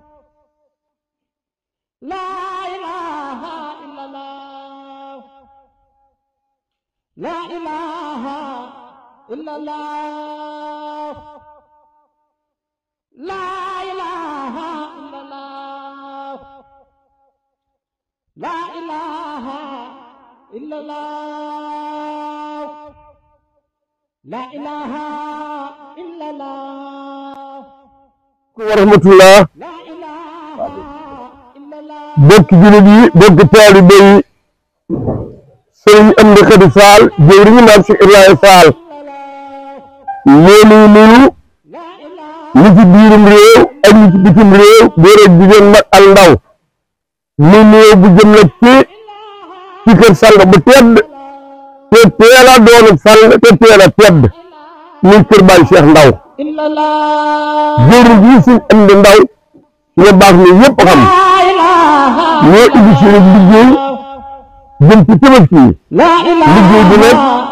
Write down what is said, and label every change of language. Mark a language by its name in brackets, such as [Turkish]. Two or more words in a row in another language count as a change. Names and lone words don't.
[Arabic] لا إله إلا الله لا إله إلا الله لا إله إلا الله لا إله إلا الله لا إله إلا الله ورحمة الله لا إله إلا الله [Wolof] bokk jullit yi bokk taalibe yi sëriñ Amdi Khady Fall jëwriñu Maam Cheikh Ibrahima Fall ñoo nuyu ñi ci biirum réew ak ñi ci bitim réew góor ak jigéen mag ak ndaw mu nuyoo bu jëm nag ci kër sang bu tedd te teel a doonu sang te teel a tedd muy kër Baay Cheikh Ndaw jëwriñ ji suñ Amdi Ndaw ñu baax ni ñëpp xam ñoo indi seen liggéey jëm ci Tabaski liggéey bi nag